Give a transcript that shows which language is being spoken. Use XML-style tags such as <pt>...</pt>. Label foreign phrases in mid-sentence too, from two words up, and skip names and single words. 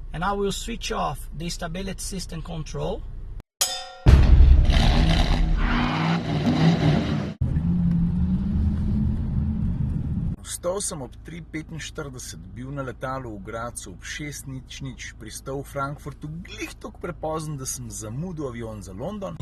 <en>And I will switch off the stability system control.</en> <sl>Vstal sem ob 3:45, bil na letalu v Gradcu ob 6:00, pristal v Frankfurtu glih toliko prepozen, da sem zamudil avion za London.</sl>